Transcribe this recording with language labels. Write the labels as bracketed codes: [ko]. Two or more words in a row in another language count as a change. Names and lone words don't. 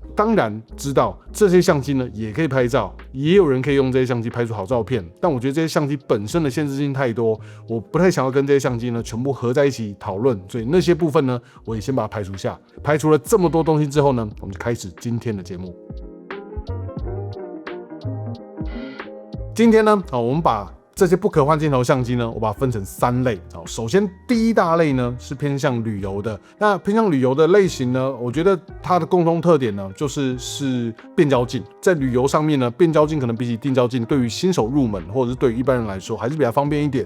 [zh] 當然知道這些相機呢也可以拍照，也有人可以用這些相機拍出好照片，但我覺得這些相機本身的限制性太多，我不太想要跟這些相機呢全部合在一起討論，所以那些部分呢我也先把它排除下。排除了這麼多東西之後呢，我們就開始今天的節目。今天呢，我們把這些不可換鏡頭相機呢，我把它分成3類。首先第一大類呢是偏向旅遊的。那偏向旅遊的類型呢，我覺得它的共同特點呢，是變焦鏡。在旅遊上面呢，變焦鏡可能比起定焦鏡，對於新手入門或者是對於一般人來說，還是比較方便一點。